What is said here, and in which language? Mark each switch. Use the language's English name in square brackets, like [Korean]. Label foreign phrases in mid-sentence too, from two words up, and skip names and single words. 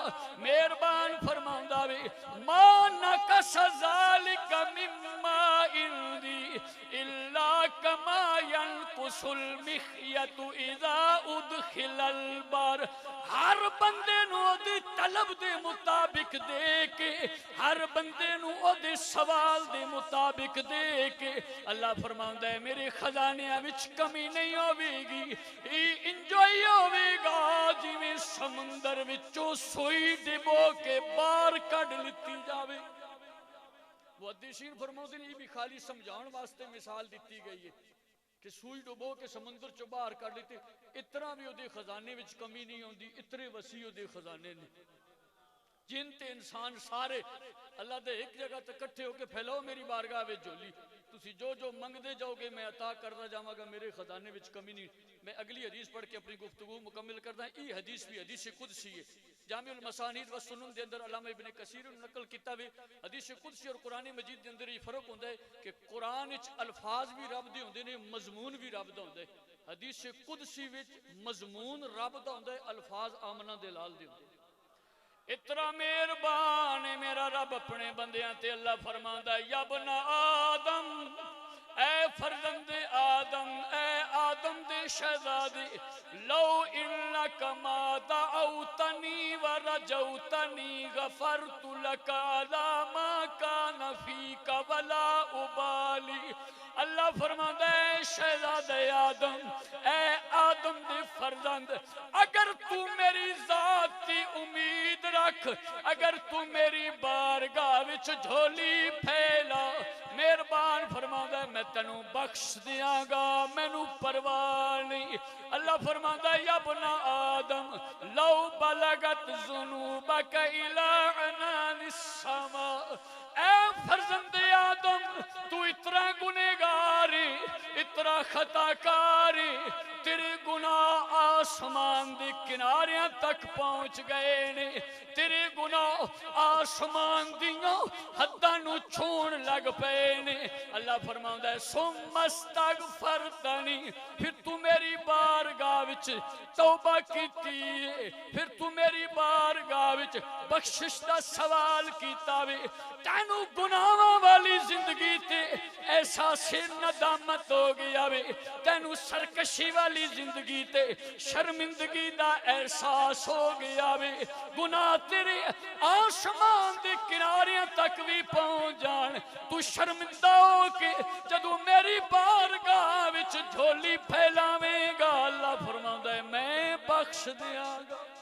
[Punjabi] مہربان فرماؤندا وے [Arabic] ما نقص ذالک مما عندی الا کما ينقص المخیط اذا ادخل البر، [Punjabi] ہر بندے نو دی طلب دے مطابق دے کے، ہر بندے نو دے سوال دے مطابق دے کے اللہ فرماؤندا ہے میرے خزانے وچ کمی نہیں ہوے گی، انجوائے ہوے گا جویں سمندر وچوں سوئی ڈبو کے باہر کڈ لتی جاوے۔ محدثین فرماتے ہیں یہ بھی خالی سمجھاؤن واسطے مثال دیتی گئی ہے کہ سوئی ڈبو کے سمندر چو باہر کر لیتے، اتنا بھی دے خزانے وچ کمی نہیں ہوندی، اتنے وسیع دے خزانے نے جن تے انسان سارے اللہ دے ایک جگہ تے کٹھے ہو کے پھیلاؤ میری بارگاہ وچ جھولی، تسی جو جو منگدے جاؤ گے میں عطا کردا جاواں گا، میرے خزانے وچ کمی نہیں۔ میں اگلی حدیث پڑھ کے اپنی گفتگو مکمل کردا ہوں۔ یہ حدیث بھی حدیث قدسی ہے، جامع المسانید و سنن دے اندر علامہ ابن کثیر نقل کیتا وے۔ حدیث قدسی اور قرآن مجید دے اندر یہ فرق ہوندا ہے کہ قرآن وچ الفاظ بھی رب دے ہوندے نے، مضمون بھی رب دا ہوندا ہے۔ حدیث قدسی وچ مضمون رب دا ہوندا ہے، الفاظ آمنہ دے لال دے ہوندے ہیں۔ اتنا مہربان ہے میرا رب اپنے بندیاں تے، اللہ فرماندا ہے [Arabic] یا ابن آدم، [Punjabi] اے فرزند آدم، اے آدم دے شہزادے، [Arabic] لو انک ما دعوتنی ورجوتنی غفرت لک علی ما کان فیک ولا ابالی۔ [Punjabi] اللہ فرماندا ہے شہزادے آدم، اے آدم دے فرزند، اگر تو میری ذات کی امید رکھ، اگر تو میری بارگاہ وچ جھولی پھیلا، مہربان فرماؤندا ہے میں تینوں بخش دیاں گا، مینوں پرواہ نہیں۔ اللہ فرماؤندا ہے [Arabic] یا ابن آدم لو بلغت ذنوبک الی عنان السماء، [Punjabi] اے فرزند آدم تو اتنا گنہگار، اتنا خطا کار، تیرے گناہ آسمان دے کناریاں تک پہنچ گئے نے، تیرے گناہ آسمان دیاں حداں نو چھون لگ پئے نے۔ اللہ فرماؤندا ہے [Arabic] ثم استغفرتنی، [Punjabi] پھر تو میری بارگاہ وچ توبہ کیتی ہے، پھر تو میری بارگاہ وچ بخشش دا سوال کیتا وے، تینوں گناہاں والی زندگی تے احساس ندامت ہو گیا وے، تینوں سرکشی والی زندگی تے شرمندگی دا احساس ہو گیا وے، گناہ تیرے آسمان دے کناریاں تک بھی پہنچ جان، تو شرمندہ ہو کے جدو میری بارگاہ وچ جھولی پھیلاویں گا، اللہ فرماؤندا ہے میں بخش دیاں گا۔